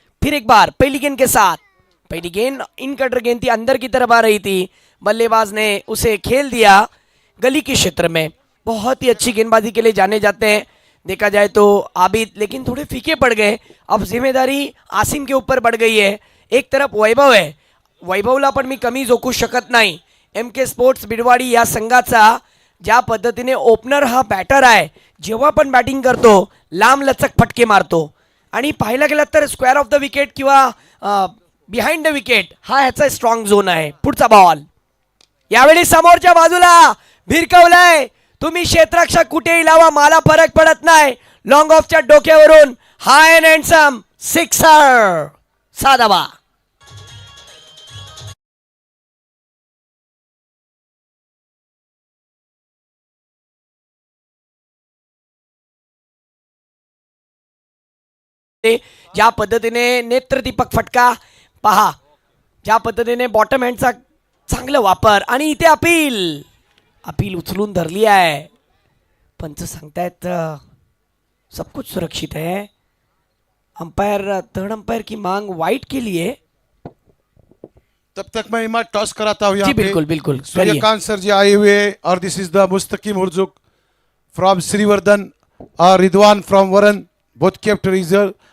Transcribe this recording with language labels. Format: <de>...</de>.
<hi>फिर एक बार पहली गेंद के साथ, पहली गेंद इन कटर गेंद थी, अंदर की तरफ आ रही थी, बल्लेबाज ने उसे खेल दिया गली के क्षेत्र में। बहुत ही अच्छी गेंदबाजी के लिए जाने जाते हैं देखा जाए तो आबिद, लेकिन थोड़े फीके पड़ गए। अब जिम्मेदारी आसिम के ऊपर बढ़ गई है।</hi> <mr>एक तरफ वैभव आहे, वैभवला पण मी कमी झोकू शकत नाही। एम के स्पोर्ट्स बिडवाडी या संघाचा ज्या पद्धतीने ओपनर हा बॅटर आहे, जेव्हा पण बॅटिंग करतो लांब लचक फटके मारतो, आणि पाहायला गेलं तर स्क्वेअर ऑफ द विकेट किंवा बिहाइंड द विकेट हा ह्याचा स्ट्रॉंग झोन आहे। पुढचा बॉल यावेळी समोरच्या बाजूला भिरकवलाय, तुम्ही क्षेत्ररक्षक कुठेही लावा, मला फरक पडत नाही। लॉंग ऑफच्या डोक्यावरून हाय अँड हँडसम सिक्सर, साधाबा। ज्या पद्धतीने नेत्रदीपक फटका पहा, ज्या पद्धतीने बॉटम हँडचा चांगला वापर, आणि इथे अपील, अपील उचलून धरली आहे। पंच सांगतायत</mr> <hi>सब कुछ सुरक्षित है। अंपायर, थर्ड अंपायर की मांग वाइट के लिए। तब तक मैं इमाद टॉस कराता हूँ यहाँ जी पे। बिल्कुल बिल्कुल, करिए। सूर्यकांत सर जी आए हुए हैं,</hi> <en>और this is the Mustakeem Hurjuk from Shrivardhan और Ridwan from Varan, both kept reserve.</en>